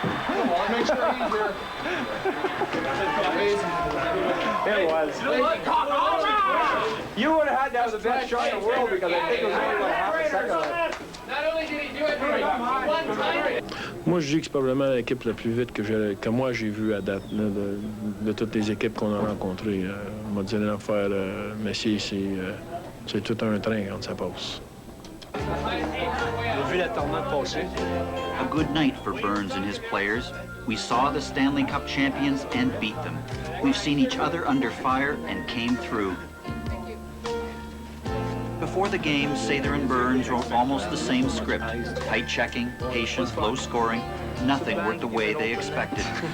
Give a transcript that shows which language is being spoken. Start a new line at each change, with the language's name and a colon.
English: Come on, make sure he's here. It was. You would have had that was the best shot in the world because I think it was only like half a second left. Not only did he do it one time.
French: Moi, je dis que c'est probablement l'équipe la plus vite que moi j'ai vue à date là, de toutes les équipes qu'on a rencontrées. On m'a dit l'affaire Messier, c'est tout un train quand ça passe. J'ai vu la tornade passer.
English: A good night for Burns and his players. We saw the Stanley Cup champions and beat them. We've seen each other under fire and came through. Before the game, Sather and Burns wrote almost the same script. Tight checking, patience, low scoring. Nothing worked the way they expected.